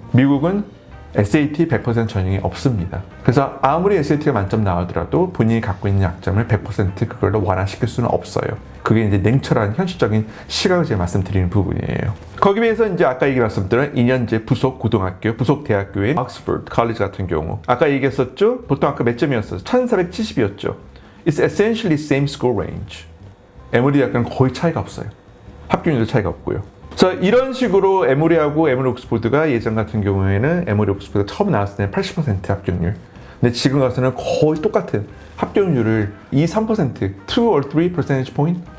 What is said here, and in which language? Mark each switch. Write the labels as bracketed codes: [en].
[ko] 미국은 SAT 100% 전형이 없습니다. 그래서 아무리 SAT가 만점 나오더라도 본인이 갖고 있는 약점을 100% 그걸로 완화시킬 수는 없어요. 그게 이제 냉철한 현실적인 시각을 제가 말씀드리는 부분이에요. 거기에 비해서 이제 아까 얘기 말씀드린 2년제 부속 고등학교, 부속 대학교인 옥스퍼드 컬리지 같은 경우 아까 얘기했었죠? 보통 아까 몇 점이었어요? 1470이었죠. [en] It's essentially same score range. [ko] 에머리 대학교는 거의 차이가 없어요. 합격률도 차이가 없고요. 그래서 이런 식으로 에머리하고 에머리 옥스퍼드가 예전 같은 경우에는 에머리 옥스퍼드가 처음 나왔을 때는 80% 합격률. 근데 지금 가서는 거의 똑같은 합격률을 2-3%, [en] 2 or 3 percentage point?